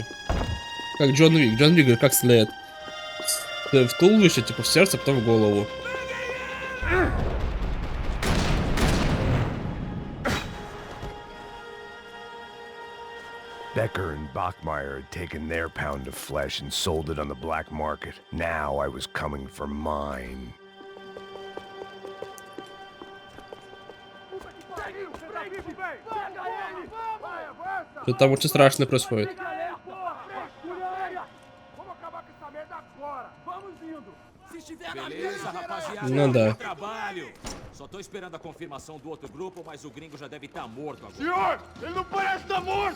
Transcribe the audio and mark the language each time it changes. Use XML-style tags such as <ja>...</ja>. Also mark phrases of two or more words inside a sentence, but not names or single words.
<ru>Как Джон Вик. Джон Вик говорит, как след. В туловище, типа в сердце, потом в голову.</ru> <en>Becker and Bachmeyer had taken their pound of flesh and sold it on the black market. Now I was coming for mine.</en> <ru>Что там очень страшно происходит. Ну да.</ru> <pt>Só tô esperando a confirmação do outro grupo, mas o gringo já deve estar morto agora. Senhor, ele não parece estar morto!</pt>